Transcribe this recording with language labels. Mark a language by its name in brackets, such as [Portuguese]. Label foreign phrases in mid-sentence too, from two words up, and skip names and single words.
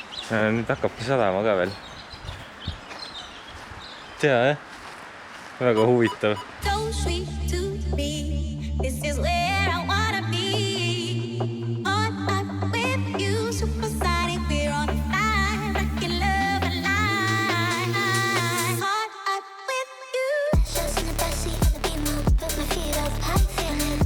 [Estonian] Nüüd hakkabki sadama ka veel. Tea, jah? Väga huvitav. [English] So sweet to me. This is where I wanna be. On up with you, supersonic. We're on fire, rockin' love alive. On up with you. Shots in the backseat of the Beamer, put my feet up, how you feeling?